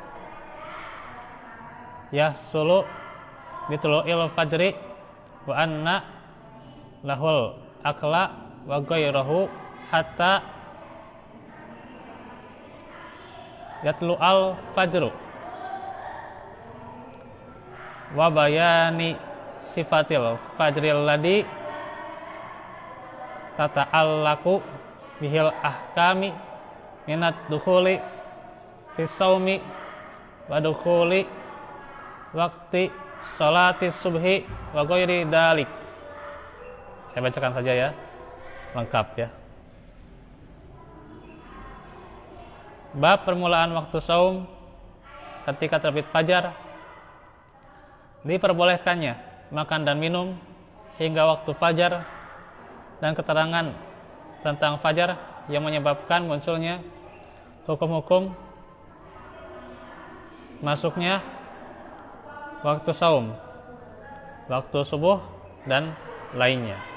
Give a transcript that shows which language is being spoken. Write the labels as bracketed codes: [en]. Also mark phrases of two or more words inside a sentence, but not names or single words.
[ar] يحصل بطلوع الفجر وأن له الأكل وغيره حتى يطلع الفجر وبيان صفة الفجر الذي تتعلق به الأحكام من الدخول في الصوم ودخول وقت صلاة الصبح وغير ذلك. [id] Saya bacakan saja ya, lengkap ya. Bab permulaan waktu saum ketika terbit fajar, diperbolehkannya makan dan minum hingga waktu fajar, dan keterangan tentang fajar yang menyebabkan munculnya hukum-hukum masuknya waktu saum, waktu subuh dan lainnya.